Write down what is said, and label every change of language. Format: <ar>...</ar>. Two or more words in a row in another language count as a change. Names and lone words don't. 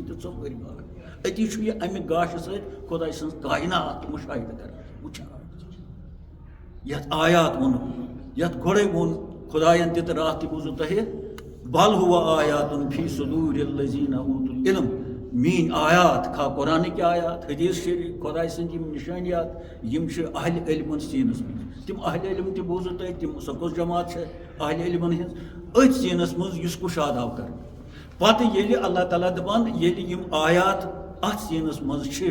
<ks>تہِ ژۄپٲرۍ گاش أتی چھُ یہِ امہِ گاشہٕ سۭتۍ خۄداے سٕنٛز کاینات مُشاہدٕ کران وٕچھان یتھ آیات ووٚنُکھ یتھ گۄڈے ووٚن خۄداین تہِ تہٕ راتھ تہِ بوٗزوٕ تۄہہِ</ks> <ar>بل ہوا آیاتن فی صدور الذین اوتوا العلم</ar> <ks>میٲنۍ آیات خواہ قرآنٕکۍ آیات حدیث شریف خۄداے سٕنٛدۍ یِم نِشٲنیات یِم چھِ اہلِ علمن سیٖنس منٛز تِم اہلِ علم تہِ بوٗزوٕ تۄہہِ تِم سۄ کۄس جماعت چھِ اہلِ علمن ہٕنٛز أتھۍ سیٖنس منٛز یُس کُشاد آو کرنہٕ پتہٕ ییٚلہِ اللہ تعالیٰ دپان ییٚلہِ یِم آیات اتھ سیٖنس منٛز چھِ</ks>